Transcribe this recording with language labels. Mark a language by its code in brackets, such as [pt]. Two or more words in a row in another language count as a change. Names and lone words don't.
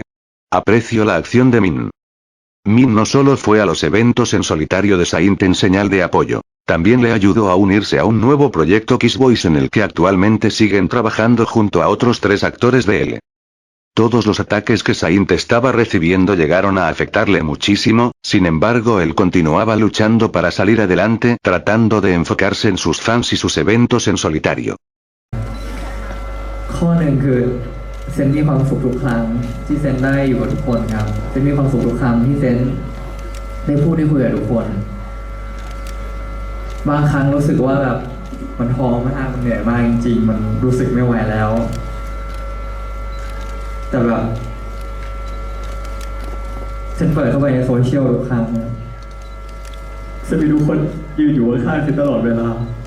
[es] Aprecio la acción de Min. Min no solo fue a los eventos en solitario de Saint en señal de apoyo, también le ayudó a unirse a un nuevo proyecto Kiss Boys en el que actualmente siguen trabajando junto a otros 3 actores de L. Todos los ataques que Saint estaba recibiendo llegaron a afectarle muchísimo, sin embargo él continuaba luchando para salir adelante, tratando de enfocarse en sus fans y sus eventos en solitario. [th] ข้อหนึ่งคือเซนมีความสุขทุกครั้งที่เซนได้อยู่กับทุกคนครับเซนมีความสุขทุกครั้งที่เซนได้พูดได้คุยกับทุกคน บางครั้งรู้สึกว่าแบบมันท้อมากมันเหนื่อยมากจริงๆมันรู้สึกไม่ไหวแล้วแต่แบบเซนเปิดเข้าไปในโซเชียลทุกครั้งเซนมีทุกคนยืนอยู่ข้างๆเซนตลอดเวลา